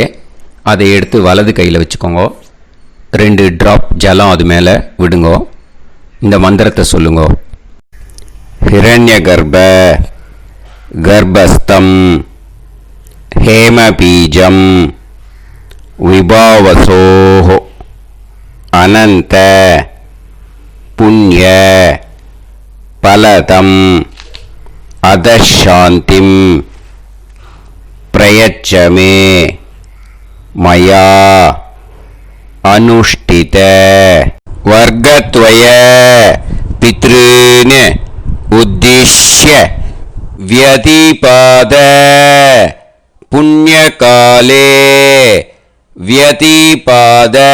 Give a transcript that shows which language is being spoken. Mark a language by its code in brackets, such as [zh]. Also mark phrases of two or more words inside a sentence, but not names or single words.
[ta] அதை எடுத்து வலது கையில் வச்சுக்கோங்க. 2 ட்ராப் ஜலம் அது மேலே விடுங்கோ. இந்த மந்திரத்தை சொல்லுங்க. [sa] हिरण्य गर्भ गर्भस्थम् हेमबीजम् विभावसोः अनंत पुण्य फलदम् अधशान्तिं प्रयच्छ मे मया अनुष्ठित वर्गत्वय पितॄन् उद्दिश्य व्यतिपाद पुण्यकाले व्यतिपाद